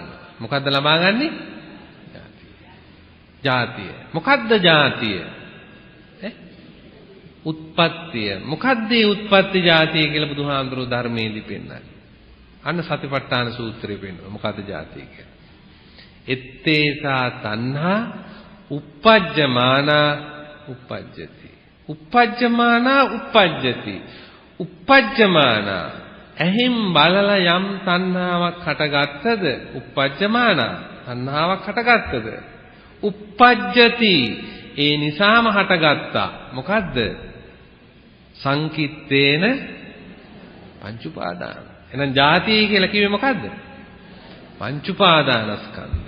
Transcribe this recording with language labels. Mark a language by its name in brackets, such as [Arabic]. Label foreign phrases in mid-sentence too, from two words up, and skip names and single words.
[Sinhala] මොකද්ද ලබා ගන්නෙ? ජාතිය. මොකද්ද ජාතිය? උත්පත්තිය. මොකද්ද මේ උත්පත්ති ජාතිය කියලා බුදුහාමුදුරුවෝ ධර්මයේදී පෙන්නන්නේ. අන්න සතිපට්ඨාන සූත්‍රයේ පෙන්නනවා. මොකද්ද ජාතිය කියලා? [Pali] එත්තේසා තණ්හා uppajjamana uppajjati. uppajjamana uppajjati. [Sinhala] uppajjamana ඇහිම් බලලා යම් තණ්හාවක් හටගත්තද? uppajjamana තණ්හාවක් හටගත්තද? uppajjati ඒ නිසාම හටගත්තා. මොකද්ද? [Pali] සංකිට්ඨේන පංච උපාදාන. [Sinhala] එහෙනම් ජාතිය කියලා කිව්වේ මොකද්ද? පංච උපාදානස්කන්ධය.